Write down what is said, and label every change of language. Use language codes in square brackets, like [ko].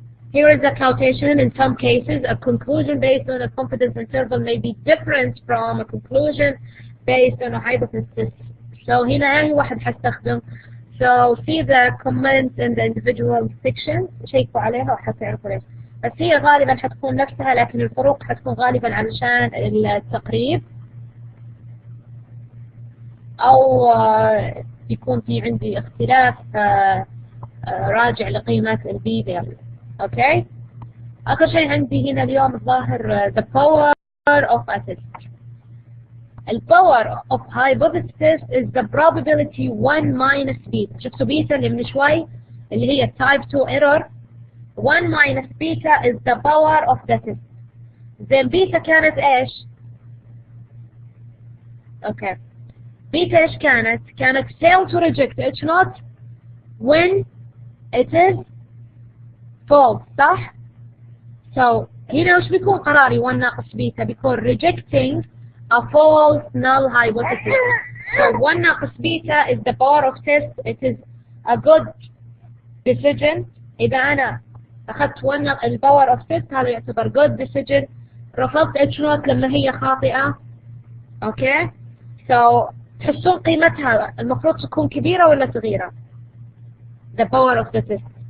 [en] Here is the quotation. In some cases, a conclusion based on a confidence interval may be different from a conclusion based on a hypothesis [ar] هنا أي واحد حستخدم. [en] So see the comments in the individual sections، [ar] شيكوا عليها وحتعرفوا ليش. بس هي غالبا حتكون نفسها، لكن الفروق حتكون غالبا علشان التقريب، أو يكون في عندي اختلاف راجع لقيمة البي فاليو. اوكي. آخر شيء عندي هنا اليوم الظاهر [en] the power of a test. The power of hypothesis is the probability 1 minus beta. [ar] شفتوا بيتا اللي من شوي اللي هي type 2 error. [en] 1 minus beta is the power of the test. [ar] زين بيتا كانت ايش؟ اوكي. بيتا ايش كانت؟ كانت [en] fail to reject H not when it is false، [ar] صح؟ So هنا وش بيكون قراري 1 ناقص بيتا؟ بيكون [en] rejecting a false null hypothesis. So 1 [ar] ناقص بيتا [en] is the power of test. It is a good decision. [ar] إذا أنا أخذت 1 الباور of test هذا يعتبر [en] good decision. [ar] رفضت H not لما هي خاطئة. أوكي. So تحسون قيمتها المفروض تكون كبيرة ولا صغيرة؟ [en] The power of the test.